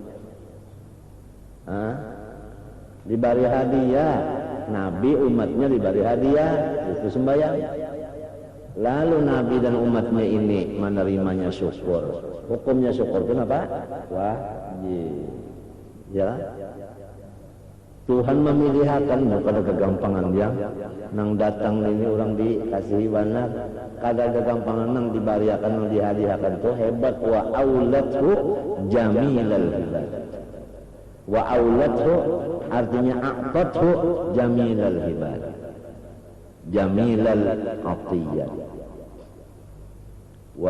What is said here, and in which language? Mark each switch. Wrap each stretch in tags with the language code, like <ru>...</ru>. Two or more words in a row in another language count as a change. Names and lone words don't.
<id>Diberi hadiah, Nabi umatnya diberi hadiah, itu sembahyang. Lalu Nabi dan umatnya ini menerimanya syukur. Hukumnya syukur itu apa? Wajib. Ya. Tuhan memilihakan, bukan kegampangan dia.</id> <bjn>Nang datang ini orang dikasihi benar, kada kegampangan nang dibariakan, nang dihadiahkan itu hebat.</bjn> <ar>وأولته جميل الهبات. وأولته artinya أعطته جميل الهبات، جميل العطية، و</ar>